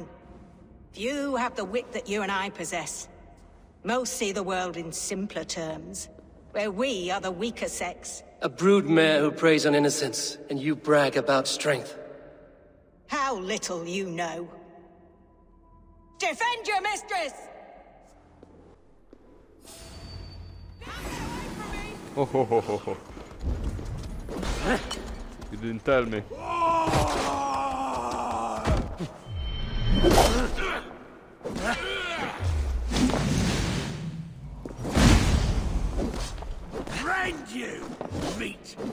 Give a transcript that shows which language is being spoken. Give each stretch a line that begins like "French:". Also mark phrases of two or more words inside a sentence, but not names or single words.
English: You have the wit that you and I possess. Most see the world in simpler terms, where we are the weaker sex. A broodmare who preys on innocence, and you brag about strength. How little you know. Defend your mistress! Oh, ho, ho, ho, ho. You didn't tell me. Rend you, meat!